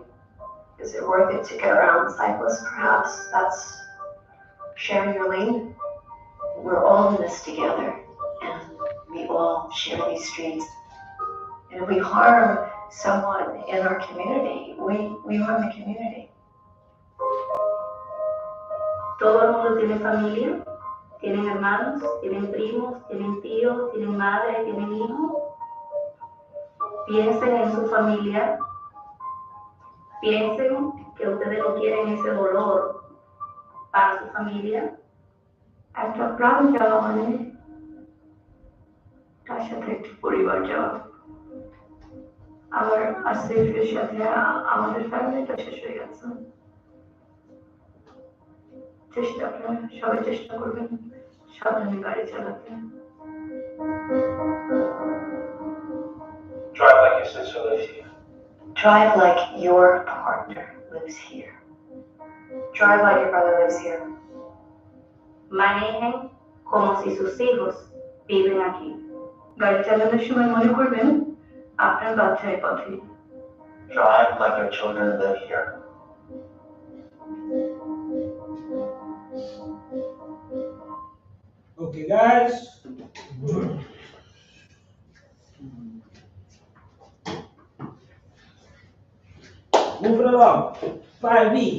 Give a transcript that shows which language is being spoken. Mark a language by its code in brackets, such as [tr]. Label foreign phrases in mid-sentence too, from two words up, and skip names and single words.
[en] Is it worth it to get around the cyclist perhaps? That's sharing your lane. We're all in this together, and we all share these streets. And if we harm someone in our community, we harm the community. [es] Todo el mundo tiene familia, tienen hermanos, tienen primos, tienen tíos, tienen madre, tienen hijos. Piensen en su familia, piensen que ustedes no quieren ese dolor para su familia. [bn] একটা প্রাণ যাওয়া মানে তার সাথে একটু পরিবার যাওয়া। আবার আসিফের সাথে আমাদের ফ্যামিলিটা শেষ হয়ে গেছে। সবাই চেষ্টা করবেন সাবধানে গাড়ি চালাতে। [en] Drive like your sister lives here. Drive like your partner lives here. Drive like your brother lives here. [es] Manejen como si sus hijos viven aquí. [bn] গাড়ি চালানোর সময় মনে করবেন আপনার বাচ্চা এই পথে। [en] Drive like your children live here. Okay, guys. Moving along. 5B.